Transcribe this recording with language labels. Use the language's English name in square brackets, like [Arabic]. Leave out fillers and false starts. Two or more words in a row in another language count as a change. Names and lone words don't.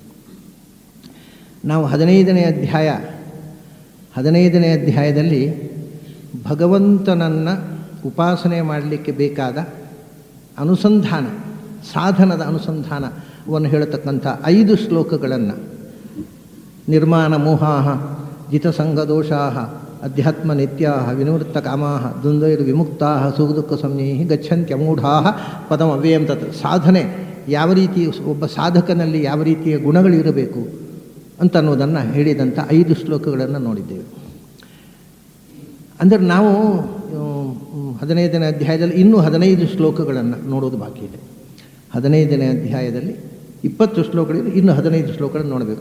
[Kannada] ನಾವು 15ನೇ ಅಧ್ಯಾಯದಲ್ಲಿ ಭಗವಂತನನ್ನು ಉಪಾಸನೆ ಮಾಡಲಿಕ್ಕೆ ಬೇಕಾದ ಅನುಸಂಧಾನ, ಸಾಧನದ ಅನುಸಂಧಾನವನ್ನು ಹೇಳತಕ್ಕಂಥ 5 ಶ್ಲೋಕಗಳನ್ನು, [Sanskrit] ನಿರ್ಮಾಣ ಮೋಹಾಃ ಜಿತಸಂಗದೋಷಾಃ ಅಧ್ಯಾತ್ಮ ನಿತ್ಯಾಃ ವಿನಿವೃತ್ತ ಕಾಮಾಃ ದ್ವಂದ್ವೈರ್ ವಿಮುಕ್ತಾಃ ಸುಖದುಃಖ ಸಂಜ್ಞೈಃ ಗಚ್ಚಂತ್ಯಮೂಢಾಃ ಪದಂ ಅವ್ಯಯಂ ತತ್. [Kannada] ಸಾಧನೆ ಯಾವ ರೀತಿ, ಒಬ್ಬ ಸಾಧಕನಲ್ಲಿ ಯಾವ ರೀತಿಯ ಗುಣಗಳಿರಬೇಕು ಅಂತ ಅನ್ನೋದನ್ನು ಹೇಳಿದಂಥ 5 ಶ್ಲೋಕಗಳನ್ನು ನೋಡಿದ್ದೇವೆ. ಅಂದರೆ ನಾವು 15ನೇ ಅಧ್ಯಾಯದಲ್ಲಿ ಇನ್ನೂ 15 ಶ್ಲೋಕಗಳನ್ನು ನೋಡೋದು ಬಾಕಿ ಇದೆ. 15ನೇ ಅಧ್ಯಾಯದಲ್ಲಿ 20 ಶ್ಲೋಕಗಳಿವೆ, ಇನ್ನು 15 ಶ್ಲೋಕಗಳನ್ನು ನೋಡಬೇಕು.